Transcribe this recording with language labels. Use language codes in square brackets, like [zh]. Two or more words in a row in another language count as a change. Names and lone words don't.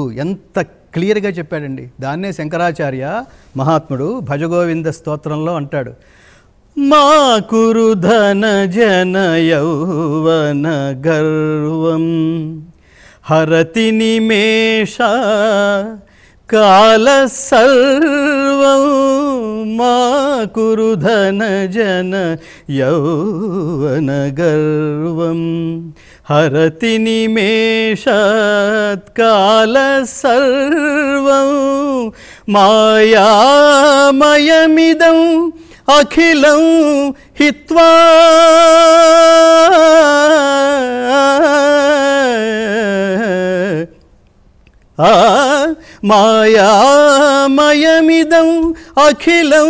[te] ఎంత క్లియర్గా చెప్పాడండి. దాన్నే శంకరాచార్య మహాత్ముడు భజగోవింద స్తోత్రంలో అంటాడు, [sa] మా కురు ధన జన యౌవన గర్వం హరతి నిమేష కాల సర్వం, మా కురు ధన జన యౌవన గర్వం హరతి నిమేషాత్ కాల సర్వం, మాయామయమిదం అఖిలం హిత్వా మాయామయమిదం అఖిలం